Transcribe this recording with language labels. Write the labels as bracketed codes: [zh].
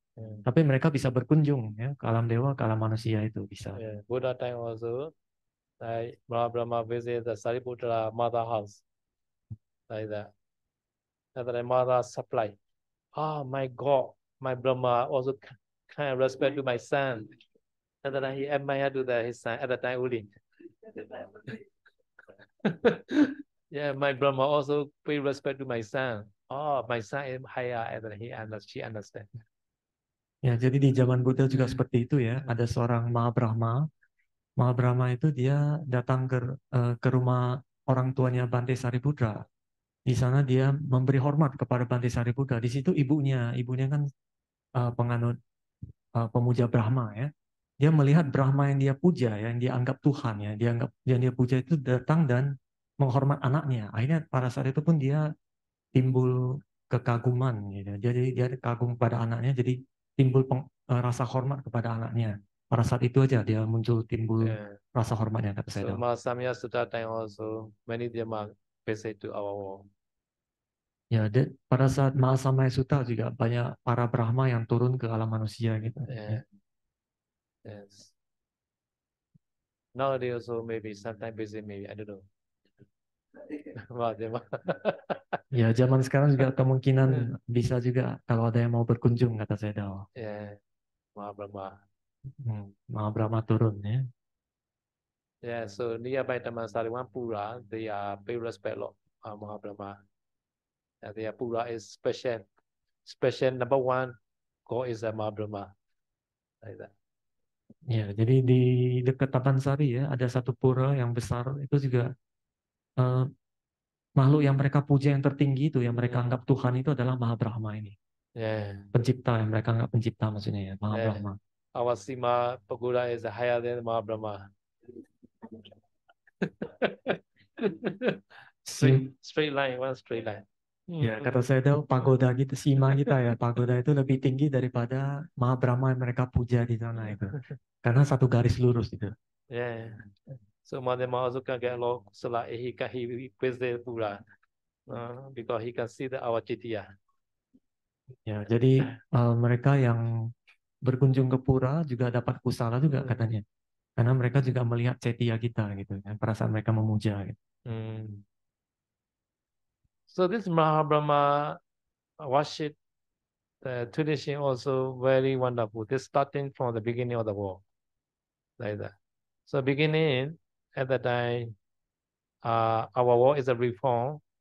[id] Tapi mereka bisa berkunjung ya ke alam dewa, ke alam manusia itu bisa. [en] Yeah. Buddha time also, like Brahma visit the Sariputra mother house, like that. And the mother supply. Oh my God, my Brahma also kind of respect to my son. And then he admired to his son at the time only. Yeah, my Brahma also pay respect to my son. Oh, my son is higher, and then she understand. [id] Ya, jadi di zaman Buddha juga seperti itu ya. Ada seorang Mahabrahma. Mahabrahma itu dia datang ke rumah orang tuanya Bante Sariputra. Di sana dia memberi hormat kepada Bante Sariputra. Di situ ibunya kan penganut pemuja Brahma ya. Dia melihat Brahma yang dia puja, yang dia anggap Tuhan ya, yang dia puja itu datang dan menghormat anaknya. Akhirnya pada saat itu pun dia timbul kekaguman gitu. Jadi dia kagum pada anaknya, jadi timbul rasa hormat kepada anaknya. Pada saat itu aja dia timbul rasa hormatnya kata saya. [en] So Mahasamya Sutta time also many Dhamma visit to our world. [id] Ya, pada saat Mahasamaya Sutta juga banyak para Brahma yang turun ke alam manusia gitu. [en] Yeah. Yes. Nowadays also maybe sometime visit maybe I don't know. [id] Ya, zaman sekarang juga kemungkinan bisa juga kalau ada yang mau berkunjung kata saya Dao. [en] Yeah, Mahabrahma. [id] Mahabrahma turun ya. [en] Yeah, so nearby Dhammasari one Pura, they are pay respect lot Mahabrahma. And their Pura is special number one God is a Mahabrahma. Like that. [id] Ya, jadi di dekat Tapan Sari ya ada satu pura yang besar itu juga makhluk yang mereka puja yang tertinggi itu yang mereka anggap Tuhan itu adalah Mahabrahma ini. [en] Yeah. [id] Pencipta yang mereka anggap pencipta maksudnya ya, Mahabrahma. [en] Our Sima Pagoda is higher than Mahabrahma. straight line, one straight line. [id] Ya, kata saya tahu pagoda gitu, Sima kita ya, pagoda itu lebih tinggi daripada Mahabrahma yang mereka puja di sana itu. Karena satu garis lurus itu. [en] Yeah. So Mahabrahma also can get a lot so like he visit Pura because he can see our Jitiya. [id] Ya, jadi mereka yang berkunjung ke pura juga dapat kusala juga katanya. Karena mereka juga melihat cetia kita gitu, perasaan mereka memuja gitu. [en] So this Mahabrahma worship tradition also very wonderful. This starting from the beginning of the world, like that. So beginning at the time, our world is a reform.